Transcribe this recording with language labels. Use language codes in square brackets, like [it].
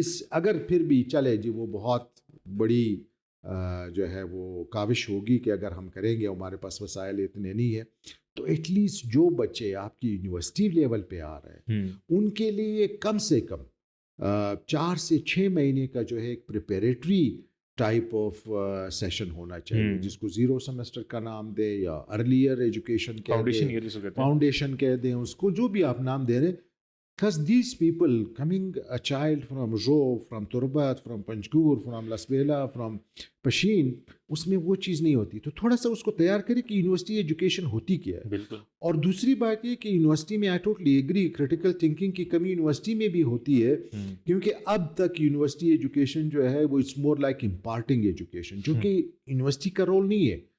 [ur] اگر پھر بھی چلے جی وہ بہت بڑی جو ہے وہ کاوش ہوگی کہ اگر ہم کریں گے, ہمارے پاس وسائل اتنے نہیں ہے, تو ایٹ لیسٹ جو بچے آپ کی یونیورسٹی لیول پہ آ رہے ہیں ان کے لیے کم سے کم 4 سے 6 مہینے کا جو ہے ایک پریپیریٹری ٹائپ آف سیشن ہونا چاہیے, جس کو 0 سیمسٹر کا نام دیں یا ارلیئر ایجوکیشن فاؤنڈیشن کہہ دیں, اس کو جو بھی آپ نام دے رہے. [en] Because these people coming, a child from Jo, from Turbat, from Panjgur, from Lasbela, from Pashin, [ur] اس میں وہ چیز نہیں ہوتی. تو تھوڑا سا اس کو تیار کرے کہ یونیورسٹی ایجوکیشن ہوتی کیا ہے. بالکل. اور دوسری بات یہ کہ یونیورسٹی میں [en] I totally agree [ur] critical thinking کی کمی یونیورسٹی میں بھی ہوتی ہے, کیونکہ اب تک یونیورسٹی ایجوکیشن جو ہے وہ [en] it's more like imparting education, [ur] جو کہ یونیورسٹی کا رول نہیں ہے.